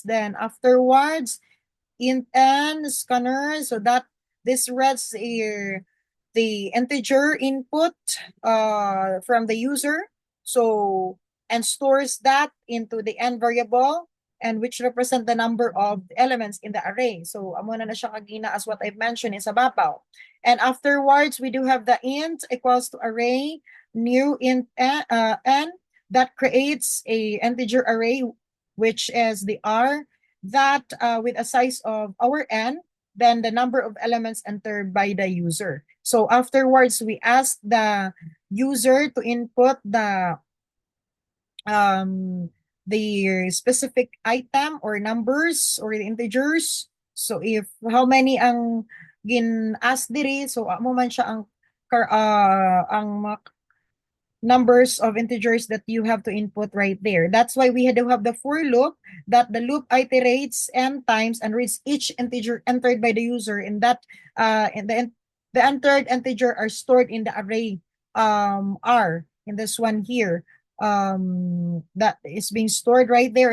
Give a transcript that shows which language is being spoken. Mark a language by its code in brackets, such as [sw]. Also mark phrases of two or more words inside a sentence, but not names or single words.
[en] Then afterwards, int n scanner, so that this reads the integer input from the user, so, and stores that into the n variable, and which represent the number of elements in the array. [hil] So amo na siya kagina [en] as what I've mentioned is [hil] ababaw. [en] And afterwards, we do have the int equals to array new int n that creates a integer array, which is the r, that with a size of our n, then the number of elements entered by the user. So afterwards, we ask the user to input the specific item or numbers or the integers. So if how many [hil] ang gin-ask diri, so amo man siya ang [en] numbers of integers that you have to input right there. That's why we do have the for loop, that the loop iterates n times and reads each integer entered by the user. In that, the entered integer are stored in the array r, in this one here, that is being stored right there.